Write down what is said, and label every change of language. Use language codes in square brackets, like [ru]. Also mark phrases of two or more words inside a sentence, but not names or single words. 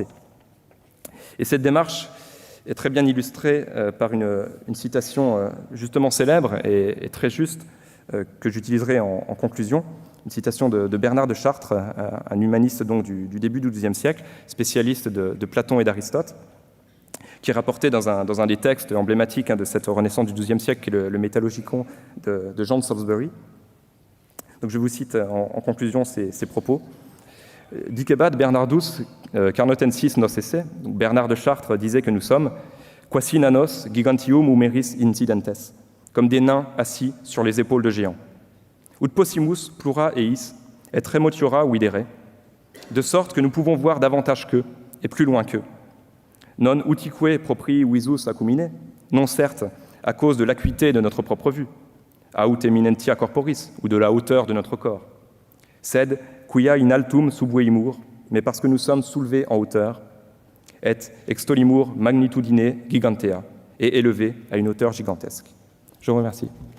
[fr] Et cette démarche est très bien illustrée par une citation justement célèbre et très juste que j'utiliserai en conclusion, une citation de Bernard de Chartres, un humaniste donc du début du XIIe siècle, spécialiste de Platon et d'Aristote, qui est rapporté dans un des textes emblématiques de cette Renaissance du XIIe siècle, qui est le Métallogicon de Jean de Salisbury. Donc je vous cite en conclusion ces propos. « [la] Dicebat Bernardus carnotensis nos esse [fr] » donc Bernard de Chartres disait que nous sommes « [la] quasi nanos gigantium humeris incidentes [fr] » comme des nains assis sur les épaules de géants. « [la] Ut possimus plura eis et remotiora videre [fr] » de sorte que nous pouvons voir davantage qu'eux et plus loin qu'eux. [la] Non utique proprii visus acumine, [fr] non certes à cause de l'acuité de notre propre vue, [la] aut eminentia corporis, [fr] ou de la hauteur de notre corps. [la] Sed quia in altum subveimur, [fr] mais parce que nous sommes soulevés en hauteur, [la] et extolimur magnitudine gigantea, [fr] et élevés à une hauteur gigantesque. Je vous remercie.